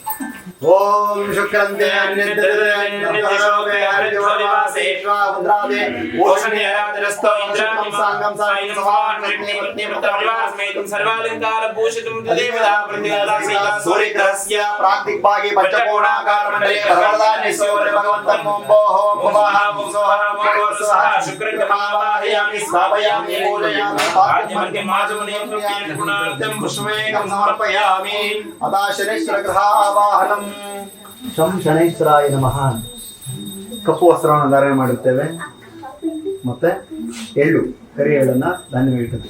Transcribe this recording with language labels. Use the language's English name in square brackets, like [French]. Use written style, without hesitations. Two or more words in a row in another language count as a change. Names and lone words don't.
[Sanskrit] ಓಂ ಶುಕ್ರಂತೆ ಸೂರ್ಯಗ್ರಹಸ್ಯ ಪ್ರಾಕ್ತಿಕ್ವಾಗಿ ಪಂಚಕೋಣಾಕಾರ ಮಂಡಲೇ ಭಗವದಾನ್ಯಸ್ಯೋರೆ ಭಗವಂತಂ ಓಂಭೋಃ ಭುವಃ ಸ್ವಃ ಶುಕ್ರಗ್ರಹಮಾವಾಹಯಾಮಿ ಸ್ಥಾಪಯಾಮಿ ಪೂಜಯಾಮಿ ಪಾದ್ಯಮರ್ಗಮಾಜಮನಿಯಂ ಪುಷ್ಪಮೇಕಂ ಸಮರ್ಪಯಾಮಿ. ಅತಾ ಶನೈಶ್ವರ ಗ್ರಹಾವಾಹನಂ. ಶಂ ಶನೈಶ್ವರಾಯ ನಮಃ. [Kannada] ಕಪ್ಪು ವಸ್ತ್ರವನ್ನು ಧಾರಣೆ ಮಾಡುತ್ತೇವೆ. ಮತ್ತೆ ಎಳ್ಳು, ಕರಿ ಎಳ್ಳನ್ನು ಧಾನ್ಯ ಇಟ್ಟಿದ್ವಿ.